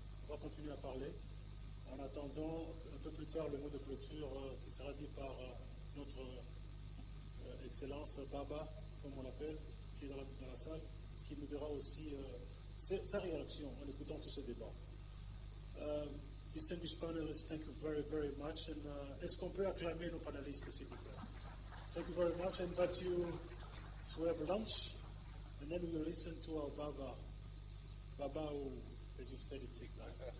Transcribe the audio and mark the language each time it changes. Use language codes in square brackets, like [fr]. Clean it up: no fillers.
[fr] On va continuer à parler, en attendant un peu plus tard le mot de clôture qui sera dit par notre Excellence Baba, comme on l'appelle, qui est dans la salle, qui nous dira aussi sa réaction en écoutant tous ces débats. [en] Distinguished panelists, thank you very, very much. [fr] And est-ce qu'on peut acclamer nos panélistes, s'il vous plaît? [en] Thank you very much. I invite you to have lunch, and then we will listen to our Baba. Baba, who, as you've said it 6 times.